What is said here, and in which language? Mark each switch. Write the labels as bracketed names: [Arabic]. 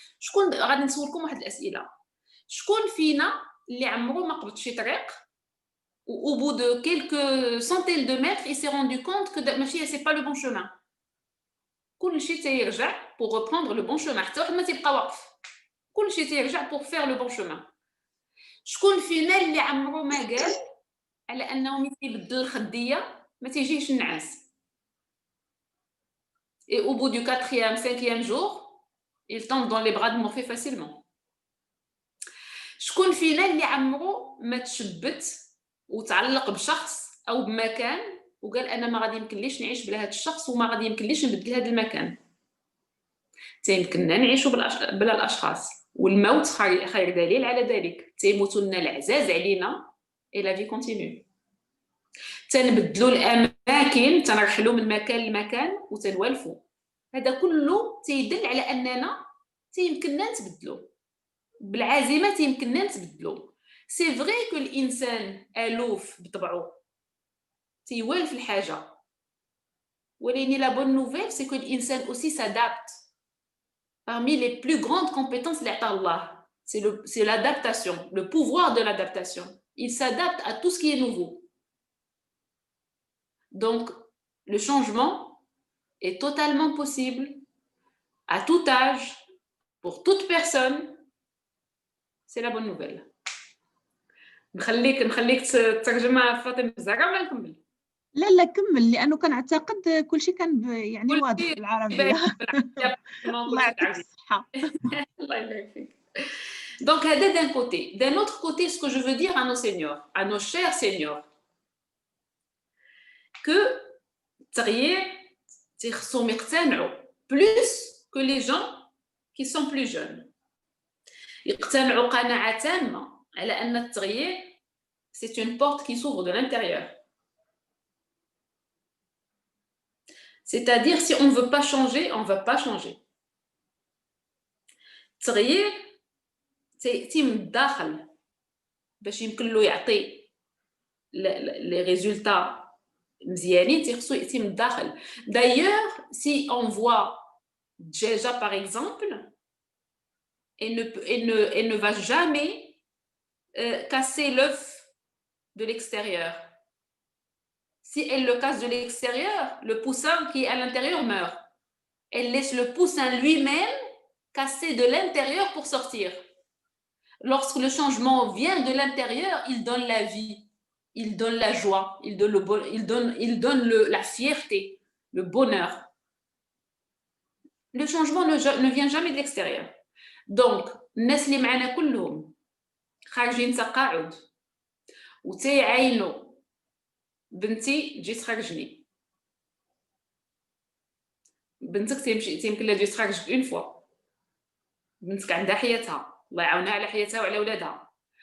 [Arabic] شكون غادي نسولكم واحد الاسئله. شكون فينا اللي عمرو ما قبض شي طريق [French] au bout de quelques centaines de mètres, il s'est rendu compte que c'est pas le bon chemin. [Arabic] كل شيء تيرجع [French] pour reprendre le bon chemin. [Arabic] حتى واحد ما تيبقى واقف. كل شيء تيرجع [French] pour faire le bon chemin. [Arabic] شكون فينا اللي عمرو ما قال على انه ملي تيبدل الخديه ما تيجيش النعاس. [French] Et au bout du 4e, 5e jour, il tombe dans les bras de Morphée facilement. [Arabic] شكون فينا اللي عمرو ما تشبت وتعلق بشخص او بمكان وقال انا ما غادي يمكنليش نعيش بلا هذا الشخص وما غادي يمكنليش نبدل هذا المكان. تيمكننا نعيشوا بلا الاشخاص، والموت خير دليل على ذلك. تيموتوا لنا العزاز علينا اي لا في كونتينيو. تنبدلوا الاماكن، تنرحلوا من مكان لمكان وتنوالفوا. هذا كله تيدل على اننا تيمكننا نتبدلوا بالعزيمه، تيمكننا نتبدلوا. [French] C'est vrai que [Arabic] الإنسان ألوف بطبعه تيوالف الحاجة، ولكن [French] la bonne nouvelle c'est que [Arabic] الإنسان [French] aussi s'adapte. Parmi les plus grandes compétences [Arabic] اللي عطاه الله [French] c'est l'adaptation, le pouvoir de l'adaptation. Il s'adapte à tout ce qui est nouveau. Donc le changement est totalement possible à tout âge, pour toute personne. C'est la bonne nouvelle. [Arabic] نخليك تترجمها فاطمه الزهراء ولا نكمل؟ لا كمل، لانه كنعتقد كل شيء كان يعني واضح بالعربيه. الله يعطيك الصحه. الله يبارك فيك. [French] Donc هذا d'un côté. D'un autre côté, ce que je veux dire à nos seniors, à nos chers seniors, que [Arabic] التغيير تيخصهم يقتنعوا [French] plus que les gens qui sont plus jeunes. [Arabic] يقتنعوا قناعه تامه على أن التغيير [French] c'est une porte qui s'ouvre de l'intérieur. C'est-à-dire si on ne veut pas changer, on ne va pas changer. [Arabic] التغيير تيأتي من الداخل باش يمكن له يعطي [French] les résultats [Arabic] مزيانين، تيخصو يأتي من الداخل. [French] D'ailleurs, si on voit Djeja par exemple, elle ne va jamais casser l'œuf de l'extérieur. Si elle le casse de l'extérieur, le poussin qui est à l'intérieur meurt. Elle laisse le poussin lui-même casser de l'intérieur pour sortir. Lorsque le changement vient de l'intérieur, il donne la vie, il donne la joie, il donne la fierté, le bonheur. Le changement ne vient jamais de l'extérieur. [Arabic] Donc, الناس اللي معنا كلهم خارجين تقاعد وتيعينوا بنتي تجي تخرجني، بنتك تيمكن لها تجي تخرج اون فوا، بنتك عندها حياتها، الله يعاونها على حياتها وعلى ولادها.